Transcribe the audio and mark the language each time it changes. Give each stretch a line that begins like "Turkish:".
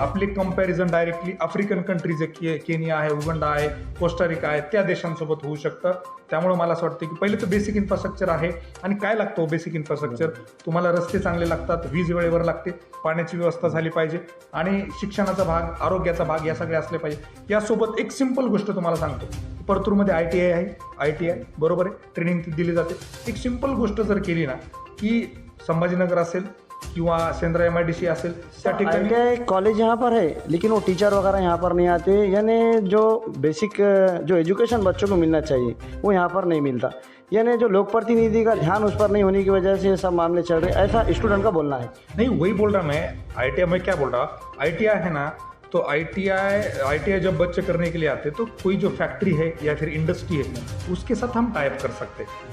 Marathi: आपली comparison directly African countries, Kenya आहे, उगंडा आहे, कोस्टारिका आहे, त्या देशांसोबत होऊ शकतं। त्यामुळे मला असं वाटतं की पहिले तर बेसिक इन्फ्रास्ट्रक्चर आहे। आणि काय लागतं बेसिक इन्फ्रास्ट्रक्चर? तुम्हाला रस्ते चांगले लागतात, वीज वेळेवर लागते, पाण्याची व्यवस्था झाली पाहिजे आणि शिक्षणाचा भाग, आरोग्याचा भाग या सगळे असले पाहिजे। यासोबत एक सिंपल गोष्ट तुम्हाला सांगतो, परतूरमध्ये ITI आहे, ITI बरोबर आहे, ट्रेनिंग दिली जाते. एक सिंपल गोष्ट जर केली ना की संभाजीनगर असेल किंवा सेंद्रा MIDC असेल त्या ठिकाणी
Hindi: ITI कॉलेज यहाँ पर है, लेकिन वो टीचर वगैरह यहाँ पर नहीं आते, यानी जो बेसिक जो एजुकेशन बच्चों को मिलना चाहिए वो यहाँ पर नहीं मिलता, यानी जो लोक प्रतिनिधि का ध्यान उस पर नहीं होने की वजह से ये सब मामले चल रहे, ऐसा स्टूडेंट का बोलना है. नहीं वही बोल रहा मैं. ITI मैं क्या बोल रहा, ITI है ना, तो ITI जब बच्चे करने के लिए आते तो कोई जो फैक्ट्री है या फिर इंडस्ट्री है उसके साथ हम टाइप कर सकते हैं.